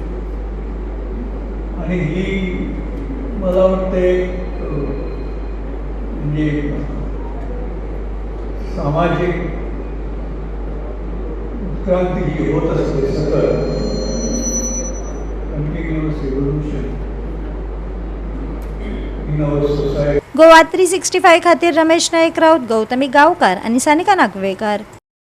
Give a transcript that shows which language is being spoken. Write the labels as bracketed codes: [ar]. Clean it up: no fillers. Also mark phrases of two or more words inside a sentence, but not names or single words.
[mr] आणि ही मला वाटते म्हणजे सामाजिक उत्क्रांती ही होत असते सतत, [en] continuous evolution in our society. [kok] गोवा 365 खातीर रमेश नायक राऊत, गौतमी गांवकार आणि सानिका नागवेकर।